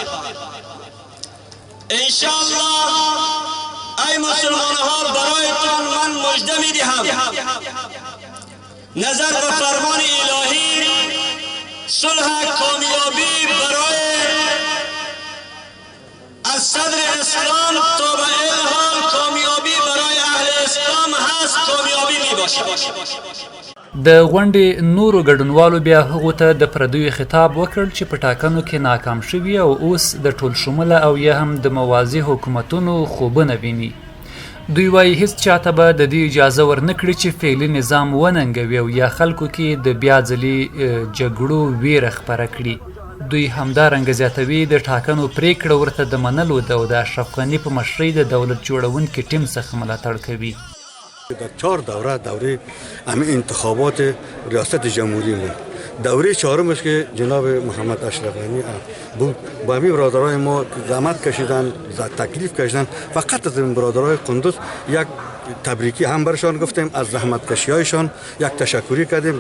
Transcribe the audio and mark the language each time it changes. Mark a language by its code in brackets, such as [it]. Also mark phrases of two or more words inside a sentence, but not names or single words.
[fa] انشاءالله ای مسلمان ها برایتان من مژده میدهم، نظر به فرمان الهی صلح کامیابی برای از صدر اسلام تا به این حال کامیابی برای اهل اسلام هست، کامیابی می باشد. [ps] د غونډې نورو ګډونوالو بیا هغو ته د پردیو خطاب وکړ چې په ټاکنو کې ناکام شوي او اوس د ټول شموله او یا هم د موازي حکومتونو خوبونه ویني. دوی وایي هیڅ چاته به د دې اجازه ورنکړي چې فعلي نظام وننګوي او یا خلکو کې د بیا ځلي جګړو ویره خپره کړي. دوی همدارنګه زیاتوي د ټاکنو پریکړه ورته د منلو ده او د اشرف غني په مشرۍ د دولت جوړونکي ټیم څخه ملاتړ کوي. [fa] در 4 دوره همه انتخابات ریاست جمهوری بود. دوره چهارمش که جناب محمد اشرف غنی بود، با همین برادرای ما زحمت کشیدن، تکلیف کشیدن. فقط از این برادرای کندوز یک تبریکی هم برشان گفتیم، از زحمت کشیایشان یک تشکری کردیم.